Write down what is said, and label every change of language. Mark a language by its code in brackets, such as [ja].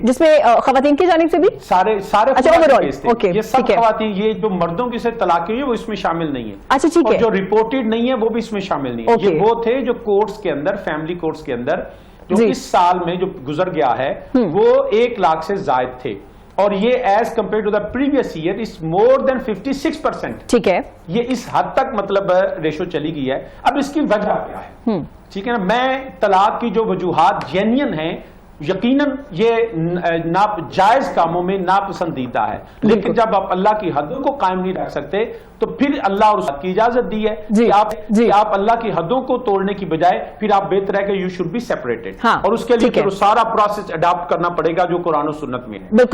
[ur] جس میں خواتین کی جانب سے بھی سارے کیس تھے. یہ سب ہے. خواتین، یہ جو مردوں کی سے طلاق ہوئی ہے وہ اس میں شامل نہیں ہے. اچھا ٹھیک ہے. اور جو رپورٹڈ نہیں ہے وہ بھی اس میں شامل نہیں ہے. یہ وہ تھے جو کورٹس کے اندر، فیملی کورٹس کے اندر جو اس سال میں جو گزر گیا ہے وہ 1 لاکھ سے زائد تھے. [en] اور یہ as compare to the previous year is more than 56%. [ur] ٹھیک ہے. یہ اس حد تک مطلب ریشو چلی گئی ہے. اب اس کی وجہ کیا ہے؟ ٹھیک ہے نا، میں طلاق کی جو وجوہات جینین ہیں یقیناً یہ جائز کاموں میں ناپسندیدہ ہے، لیکن جب آپ اللہ کی حدوں کو قائم نہیں رکھ سکتے تو پھر اللہ اور اس کی اجازت دی ہے کہ آپ اللہ کی حدوں کو توڑنے کی بجائے پھر آپ بہتر ہے کہ [en] you should be separated, [ur] اور اس کے لیے پھر سارا پروسیس اڈاپٹ کرنا پڑے گا جو قرآن و سنت میں ہے.